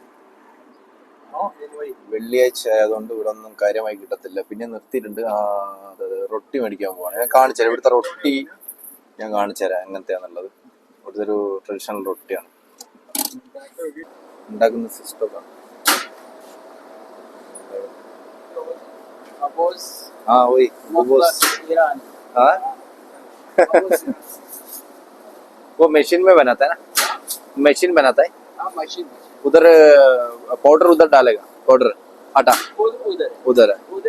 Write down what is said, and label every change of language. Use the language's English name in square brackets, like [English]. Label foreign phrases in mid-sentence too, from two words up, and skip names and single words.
[Malayalam] വെള്ളിയാഴ്ച ആയതുകൊണ്ട് ഇവിടെ ഒന്നും കാര്യമായി കിട്ടത്തില്ല. പിന്നെ നിർത്തിയിട്ടുണ്ട്. റൊട്ടി മേടിക്കാൻ പോവാണ്. ഞാൻ കാണിച്ചുതരാം, ഇവിടുത്തെ റൊട്ടി ഞാൻ കാണിച്ചുതരാം എങ്ങനത്തെയാന്നുള്ളത്. ഇവിടുത്തെ ഒരു ട്രഡീഷണൽ റൊട്ടിയാണ് ഉണ്ടാക്കുന്ന സിസ്റ്റം. [Hindi] वही हाँ वो मशीन में बनाता है ना, मशीन बनाता है। उधर पाउडर उधर डालेगा, पाउडर आटा उधर है।